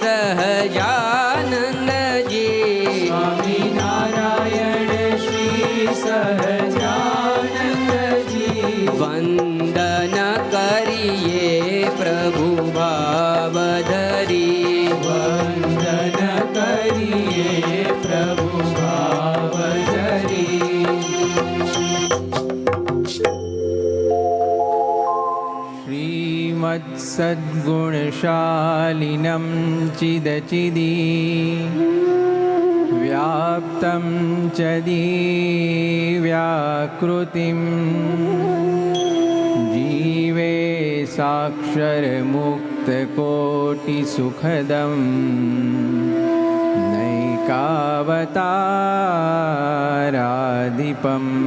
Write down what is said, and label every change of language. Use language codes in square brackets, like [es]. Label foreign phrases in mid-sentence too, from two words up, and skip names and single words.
[gu] સહજાનંદજી સ્વામી નારાયણ શ્રી સહજાનંદજી વંદન કરીએ પ્રભુ ભાવ ધરી વંદન કરીએ પ્રભુ ભાવ ધરી [sa] श्रीमत्सद्गुणशालिनं चिदचिदी व्याप्तं च दिव्याकृतिं जीवे साक्षरमुक्तकोटिसुखदं नैकावताराधिपम्